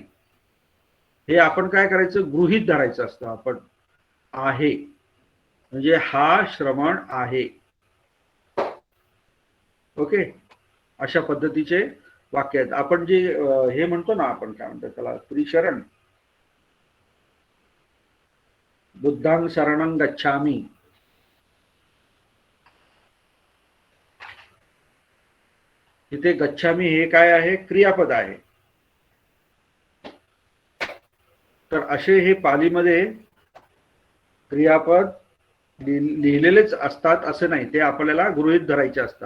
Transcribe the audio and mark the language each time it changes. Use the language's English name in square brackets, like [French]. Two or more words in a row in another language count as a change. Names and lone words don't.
[Marathi] हे आपण काय करायचं, गृहीत धरायचं असतं. आपण आहे म्हणजे हा श्रवण आहे. ओके, अशा पद्धतीचे वाक्य आहेत. आपण जे हे म्हणतो ना, आपण काय म्हणतो त्याला, त्रिशरण. [Pali] बुद्धां शरणं गच्छामि. [Marathi] इथे गच्छामि हे काय आहे, क्रियापद आहे. तर असे हे पालीमध्ये क्रियापद लिहिलेलेच असतात असं नाही, ते आपल्याला गृहीत धरायचे असतात.